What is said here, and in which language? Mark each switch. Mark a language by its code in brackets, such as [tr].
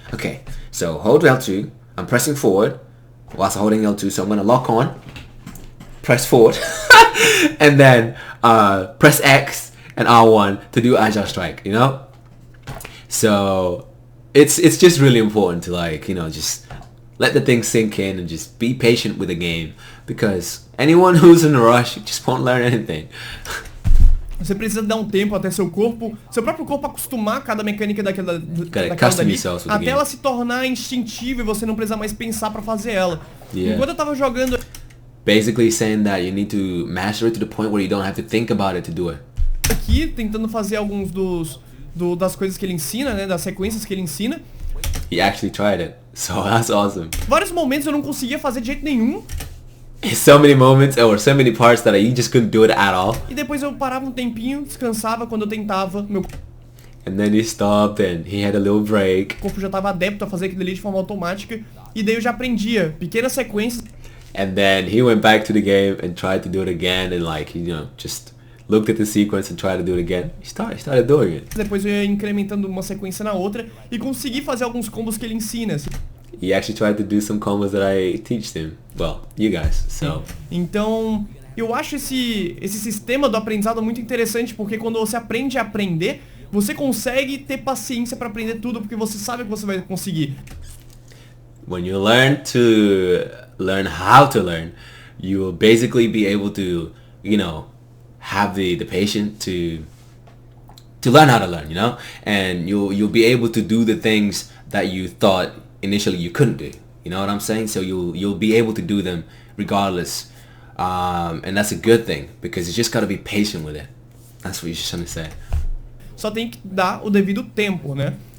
[en] Okay, so hold L2, I'm pressing forward whilst holding L2, so I'm gonna lock on, press forward, and then press X and R1 to do agile strike, you know? So it's just really important to, like, you know, just let the thing sink in and just be patient with the game, because anyone who's in a rush just won't learn anything. [pt] Você precisa dar um tempo até seu próprio corpo acostumar a cada mecânica daquela dali, até ela se tornar instintiva e você não precisar mais pensar pra fazer ela. Yeah. Enquanto eu tava jogando... [en] Basically saying that you need to master it to the point where you don't have to think about it to do it. [pt] Aqui, tentando fazer alguns das coisas que ele ensina, né, das sequências que ele ensina. [en] He actually tried it, so that's awesome. [pt] Vários momentos eu não conseguia fazer de jeito nenhum. [en] So many moments or so many parts that you just couldn't do it at all. [pt] E depois eu parava um tempinho, descansava quando eu tentava. [en] And then he stopped and he had a little break. [pt] O corpo já estava adepto a fazer aquilo ali de forma automática. E daí eu já aprendia pequenas sequências. [en] And then he went back to the game and tried to do it again and, like, you know, just looked at the sequence and tried to do it again. He started doing it. [pt] Depois eu ia incrementando uma sequência na outra e consegui fazer alguns combos que ele ensina. [en] He actually tried to do some combos that I teach him. Well, you guys, so. [pt] Então, eu acho esse sistema do aprendizado muito interessante, porque quando você aprende a aprender, você consegue ter paciência para aprender tudo, porque você sabe que você vai conseguir. [en] When you learn how to learn, you will basically be able to, you know, have the patience to learn how to learn, you know? And you'll be able to do the things that you thought initially you couldn't do, you know what I'm saying? So you'll be able to do them regardless, and that's a good thing, because you just gotta be patient with it. That's what you're just trying to say. [pt] Só tem que dar o devido tempo, né?